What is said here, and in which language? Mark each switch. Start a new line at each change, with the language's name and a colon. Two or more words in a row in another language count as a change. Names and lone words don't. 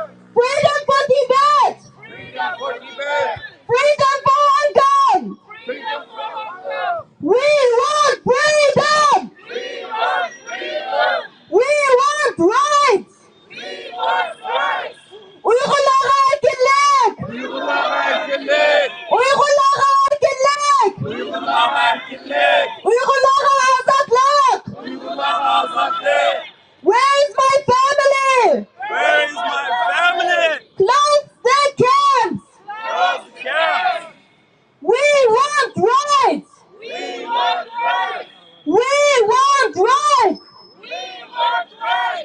English: Freedom for Tibet! Freedom for Tibet! Freedom for Hong Kong! Freedom for Hong Kong! We want freedom! We want freedom! We want rights! We want rights!
Uzbek: Uyg'urlarga erkinlik! Uyg'urlarga erkinlik! Uyg'urlarga erkinlik! Uyg'urlarga erkinlik! Uyg'urlarga ozodlik! Uyg'urlarga ozodlik!
English: Where is my family? Where is my family? Close the camps! Close the camps! We want rights! We want rights! We want rights! We want rights!